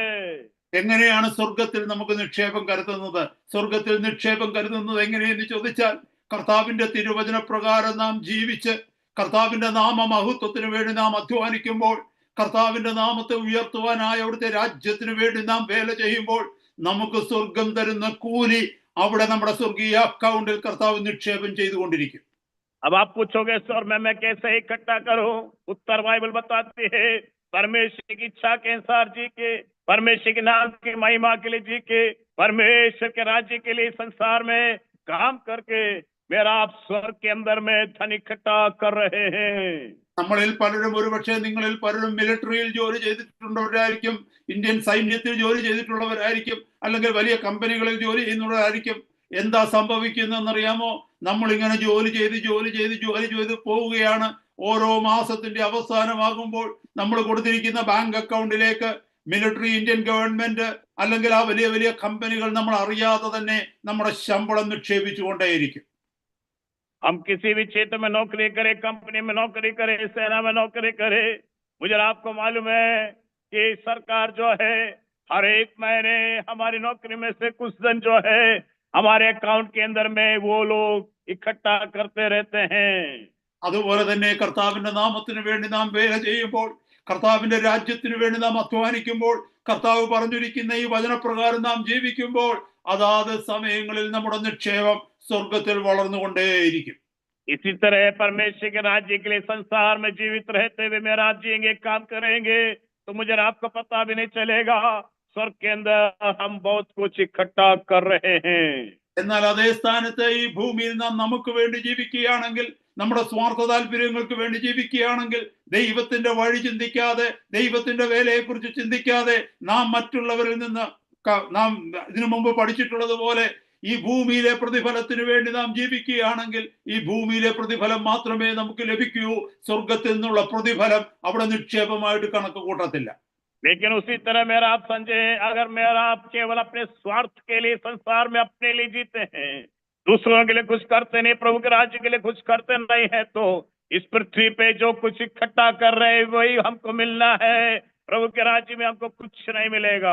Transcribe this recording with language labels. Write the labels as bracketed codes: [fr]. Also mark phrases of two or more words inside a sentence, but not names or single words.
[ml] എങ്ങനെയാണ് സ്വർഗത്തിൽ നമുക്ക് നിക്ഷേപം കരുതുന്നത്? സ്വർഗത്തിൽ നിക്ഷേപം കരുതുന്നത് എങ്ങനെയെന്ന് ചോദിച്ചാൽ, കർത്താവിന്റെ തിരുവചന പ്രകാരം നാം ജീവിച്ച് കർത്താവിന്റെ നാമമഹത്വത്തിന് വേണ്ടി നാം അധ്വാനിക്കുമ്പോൾ, കർത്താവിന്റെ നാമത്തെ ഉയർത്തുവാനായി അവിടുത്തെ രാജ്യത്തിന് വേണ്ടി നാം വേല ചെയ്യുമ്പോൾ, നമുക്ക് സ്വർഗം തരുന്ന കൂലി അവിടെ നമ്മുടെ സ്വർഗീയ അക്കൗണ്ടിൽ കർത്താവ് നിക്ഷേപം ചെയ്തുകൊണ്ടിരിക്കും. [hi] अब आप पूछोगे सर मैं कैसे इकट्ठा करूं? उत्तर बाइबल बताती है, परमेश्वर की इच्छा के अनुसार जी के, परमेश्वर के नाम की महिमा के लिए जी के, परमेश्वर के राज्य के लिए संसार में काम करके मेरा आप स्वर्ग के अंदर में धन इकट्ठा कर रहे हैं। [ml] നമ്മളിൽ പലരും, ഒരുപക്ഷെ നിങ്ങളിൽ പലരും മിലിറ്ററിയിൽ ജോലി ചെയ്തിട്ടുള്ളവരായിരിക്കും, ഇന്ത്യൻ സൈന്യത്തിൽ ജോലി ചെയ്തിട്ടുള്ളവരായിരിക്കും, അല്ലെങ്കിൽ വലിയ കമ്പനികളിൽ ജോലി ചെയ്യുന്നവരായിരിക്കും. എന്താ സംഭവിക്കുന്നതെന്നറിയാമോ? നമ്മളിങ്ങനെ ജോലി ചെയ്ത് പോവുകയാണ്. ഓരോ മാസത്തിന്റെ അവസാനമാകുമ്പോൾ നമ്മൾ കൊടുത്തിരിക്കുന്ന ബാങ്ക് അക്കൗണ്ടിലേക്ക് മിലിറ്ററി, ഇന്ത്യൻ ഗവൺമെന്റ് അല്ലെങ്കിൽ ആ വലിയ വലിയ കമ്പനികൾ നമ്മൾ അറിയാതെ തന്നെ നമ്മുടെ ശമ്പളം നിക്ഷേപിച്ചുകൊണ്ടേയിരിക്കും. [hi] हम किसी भी क्षेत्र में नौकरी करें, कंपनी में नौकरी करें, सेना में नौकरी करें, मुझे आपको मालूम है कि सरकार जो है हर एक महीने हमारी नौकरी में से कुछ धन जो है हमारे अकाउंट के अंदर में वो लोग इकट्ठा करते रहते हैं। [ml] അതുപോലെ തന്നെ കർത്താവിന്റെ നാമത്തിന് വേണ്ടി നാം വേല ചെയ്യുമ്പോൾ, കർത്താവിന്റെ രാജ്യത്തിന് വേണ്ടി നാം അധ്വാനിക്കുമ്പോൾ, കർത്താവ് പറഞ്ഞിരിക്കുന്ന ഈ വചനപ്രകാരം നാം ജീവിക്കുമ്പോൾ, അതാത് സമയങ്ങളിൽ നമ്മുടെ നിക്ഷേപം സ്വർഗത്തിൽ വളർന്നുകൊണ്ടേയിരിക്കും. [hi] इसी तरह परमेश्वर के राज्य के लिए संसार में जीवित रहते हुए मेरा जिएंगे, काम करेंगे, तो मुझे आपको पता भी नहीं चलेगा स्वर्ग के अंदर हम बहुत कुछ इकट्ठा कर रहे हैं। [ml] എന്നാൽ അതേ സ്ഥാനത്ത് ഈ ഭൂമിയിൽ നാം നമുക്ക് വേണ്ടി ജീവിക്കുകയാണെങ്കിൽ, നമ്മുടെ സ്വാർത്ഥ താല്പര്യങ്ങൾക്ക് വേണ്ടി ജീവിക്കുകയാണെങ്കിൽ, ദൈവത്തിന്റെ വഴി ചിന്തിക്കാതെ, ദൈവത്തിന്റെ വേലയെക്കുറിച്ച് ചിന്തിക്കാതെ, നാം മറ്റുള്ളവരിൽ നിന്ന് നാം ഇതിനു മുമ്പ് പഠിച്ചിട്ടുള്ളതുപോലെ ഈ ഭൂമിയിലെ പ്രതിഫലത്തിന് വേണ്ടി നാം ജീവിക്കുകയാണെങ്കിൽ, ഈ ഭൂമിയിലെ പ്രതിഫലം മാത്രമേ നമുക്ക് ലഭിക്കൂ. സ്വർഗത്തിൽ നിന്നുള്ള പ്രതിഫലം അവിടെ നിക്ഷേപമായിട്ട് കണക്ക് കൂട്ടത്തില്ല. [hi] लेकिन उसी तरह मेरा आप संजय, अगर मेरा आप केवल अपने स्वार्थ के लिए संसार में अपने लिए जीते हैं, दूसरों के लिए कुछ करते नहीं, प्रभु के राज्य के लिए कुछ करते नहीं है, तो इस पृथ्वी पे जो कुछ इकट्ठा कर रहे वही हमको मिलना है, प्रभु के राज्य में हमको कुछ नहीं मिलेगा।